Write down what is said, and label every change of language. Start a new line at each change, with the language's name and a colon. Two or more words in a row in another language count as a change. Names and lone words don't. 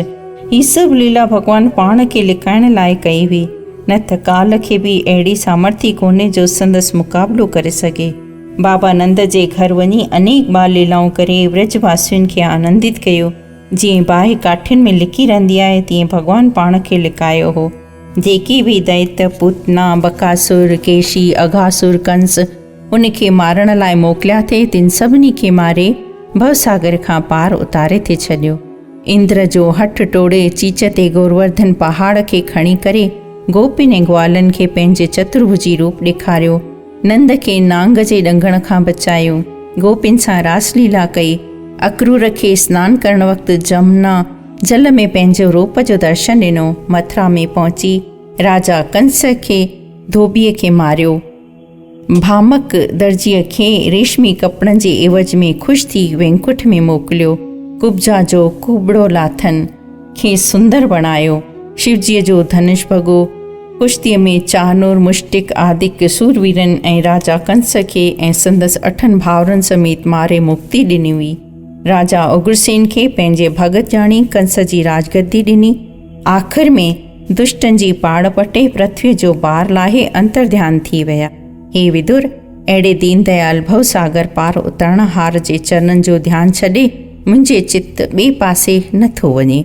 Sindhi: ही सभु लीला भॻवानु पाण खे लिकाइण लाइ कई हुई, न त काल खे बि अहिड़ी सामर्थ्य कोन्हे जो संदसि मुक़ाबिलो करे सघे। बाबा नंद जे घर वञी अनेक बाल लीलाऊं करे व्रजवासियुनि खे आनंदित कयो। जीअं बाहि काठियुनि में लिकी रहंदी आहे, तीअं भॻवानु पाण खे लिकायो हो। जेकी बि दैत्य, पूतना, बकासुर, केशी, अघासुर, कंस उनखे मारण लाइ मोकिलिया थे, तिन सभिनी खे मारे भवसागर खां पार उतारे थे छॾियो। इंद्र जो हठ टोड़े चीच ते गोवर्धन पहाड़ खे खणी करे गोपिन ऐं ग्वालनि खे पंहिंजे चतुर्भुजी रूप ॾेखारियो। नंद खे नांग जे ॾंगण खां बचायो। गोपिन सां रासलीला कई। अक्रूर खे सनानु करण वक़्तु जमुना जल में पंहिंजो रूप जो दर्शन ॾिनो। मथुरा में पहुची राजा कंस खे धोबीअ खे मारियो। भामक दर्जीअ खे रेशमी कपिड़नि जे एवज में ख़ुशि थी वैकुंठ में मोकिलियो। कुब्जा जो कुबड़ो लाथन खे सुंदर बणायो। शिवजीअ जो धनुष भॻो। कुश्तीअ में चानूर, मुष्टिक आदिक सूरवीरनि ऐं राजा कंस खे ऐं संदसि 8 भाउरनि समेत मारे मुक्ति ॾिनी हुई। राजा उग्रसेन खे पंहिंजे भगत ॼाणी कंस जी राजगद्दी ॾिनी। आख़िर में दुष्टनि जी पाड़ पटे पृथ्वीअ जो भार लाहे अंतर्ध्यान थी विया। हे विदुर, अहिड़े दीनदयाल भवसागर पार उतरण हार जे चरणनि जो ध्यानु छॾे मुंहिंजे चित ॿिए पासे नथो वञे।